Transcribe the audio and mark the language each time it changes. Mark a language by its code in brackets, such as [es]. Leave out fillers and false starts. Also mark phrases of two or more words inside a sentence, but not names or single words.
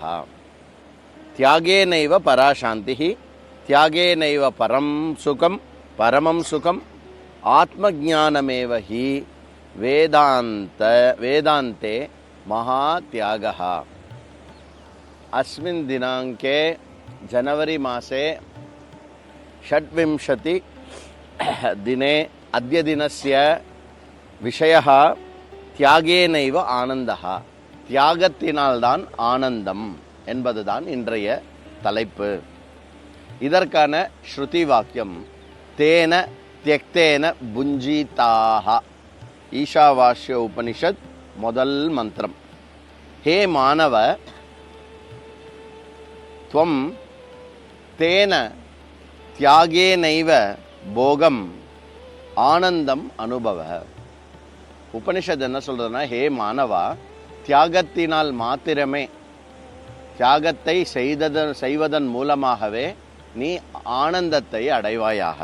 [sa] त्यागेनैव परा शांतिः, त्यागेनैव परमं सुखम, आत्मज्ञानमेव हि वेदांते महात्यागः। अस्मिन् दिनांके जनवरी मासे षड्विंशति दिने अद्य दिनस्य विषयः त्यागेनैव आनन्दः। [ta] தியாகத்தினால்தான் ஆனந்தம் என்பதுதான் இன்றைய தலைப்பு. இதற்கான ஸ்ருதி வாக்கியம் [sa] तेन त्यक्तेन भुञ्जीथाः. [ta] ஈஷாவாஸ்ய உபனிஷத் முதல் மந்திரம். [sa] हे मानव, त्वं तेन त्यागेनैव भोगम् आनन्दम् अनुभव. [ta] உபனிஷத் என்ன சொல்றதுன்னா, [sa] हे मानव, [ta] தியாகத்தினால் மாத்திரமே, தியாகத்தை செய்வதன் மூலமாகவே நீ ஆனந்தத்தை அடைவாயாக.